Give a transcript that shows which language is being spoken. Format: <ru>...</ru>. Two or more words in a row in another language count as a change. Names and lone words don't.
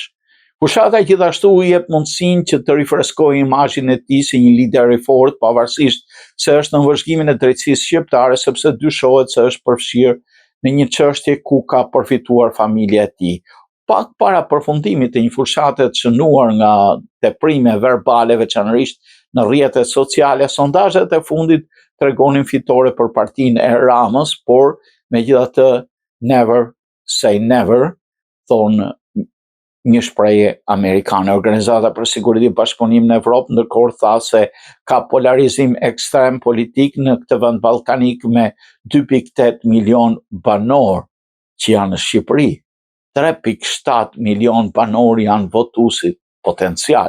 <sq>Fushata gjithashtu u jep mundësinë që të rifreskojë imazhin e tij si një lider i fortë, pavarësisht se është në vëzhgimin e drejtësisë shqiptare, sepse dyshohet se është përfshirë në një çështje ku ka përfituar familja e tij. Pak para përfundimit të një fushate të shënuar nga teprime verbale, veçanërisht në rrjetet sociale, sondazhet e fundit tregonin fitore për partinë e Ramës, por megjithatë</sq> <en>never say never,</en> <sq>thonë një shprehje amerikane. Organizata për Siguri dhe Bashkëpunim në Evropë ndërkohë tha se ka polarizim ekstrem politik në këtë vend ballkanik me 2.8 milion banor që janë në Shqipëri. 3.7 milion banor janë votuesit potencial.</sq>